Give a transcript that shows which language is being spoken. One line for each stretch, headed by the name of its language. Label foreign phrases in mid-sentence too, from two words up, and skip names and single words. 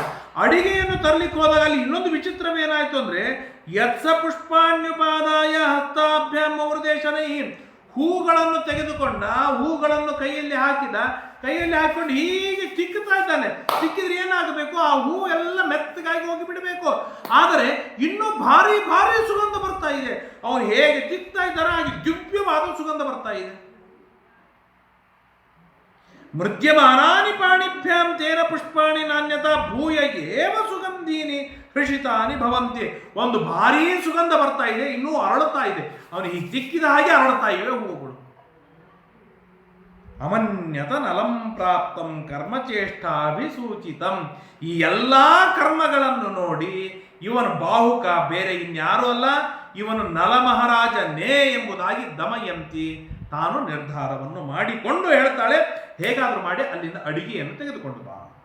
Kannada: ಅಡಿಗೆಯನ್ನು ತರಲಿಕ್ಕೆ ಹೋದಾಗ ಅಲ್ಲಿ ಇನ್ನೊಂದು ವಿಚಿತ್ರವೇನಾಯಿತು ಅಂದರೆ,
Sanskrit: ಯತ್ಸ ಪುಷ್ಪಾಣ್ಯುಪಾದಾಯ ಹಸ್ತಾಭ್ಯಾಂ ಅವೃದೇಶನೈ
Kannada: ಹೂಗಳನ್ನು ತೆಗೆದುಕೊಂಡ, ಹೂಗಳನ್ನು ಕೈಯಲ್ಲಿ ಹಾಕಿಕೊಂಡು ಹೀಗೆ ತಿಕ್ಕುತ್ತಾ ಇದ್ದಾನೆ. ತಿಕ್ಕಿದ್ರೆ ಏನಾಗಬೇಕು? ಆ ಹೂ ಎಲ್ಲ ಮೆತ್ತಗಾಗಿ ಹೋಗಿ ಬಿಡಬೇಕು. ಆದರೆ ಇನ್ನೂ ಭಾರಿ ಭಾರಿ ಸುಗಂಧ ಬರ್ತಾ ಇದೆ. ಅವನು ಹೇಗೆ ತಿಕ್ತಾ ಇದ್ದಾನೆ ಹಾಗೆ ದಿವ್ಯವಾದ ಸುಗಂಧ ಬರ್ತಾ ಇದೆ.
Sanskrit: ಮೃದ್ಯಮಾನಾನಿ ಪಾಣಿಭ್ಯಾಂ ತೇನ ಪುಷ್ಪಾಣಿ ನಾಣ್ಯತಾ ಭೂಯ ಏವ ಸುಗಂಧೀನಿ ಹೃಷಿತಾನಿ ಭವಂತಿ.
Kannada: ಒಂದು ಭಾರೀ ಸುಗಂಧ ಬರ್ತಾ ಇದೆ, ಇನ್ನೂ ಅರಳುತ್ತಾ ಇದೆ. ಅವನು ಹೀಗೆ ತಿಕ್ಕಿದ ಹಾಗೆ ಅರಳುತ್ತಾ ಇವೆ ಹೂವುಗಳು.
Sanskrit: ಅಮನ್ಯತ ನಲಂ ಪ್ರಾಪ್ತಂ ಕರ್ಮಚೇಷ್ಟಾಭಿಸೂಚಿತಂ.
Kannada: ಈ ಎಲ್ಲ ಕರ್ಮಗಳನ್ನು ನೋಡಿ ಇವನು ಬಾಹುಕ, ಬೇರೆ ಇನ್ಯಾರೂ ಅಲ್ಲ, ಇವನು ನಲಮಹಾರಾಜನೇ ಎಂಬುದಾಗಿ ದಮಯಂತಿ ತಾನು ನಿರ್ಧಾರವನ್ನು ಮಾಡಿಕೊಂಡು ಹೇಳ್ತಾಳೆ, ಹೇಗಾದರೂ ಮಾಡಿ ಅಲ್ಲಿಂದ ಅಡಿಗೆಯನ್ನು ತೆಗೆದುಕೊಂಡು ಬಾ.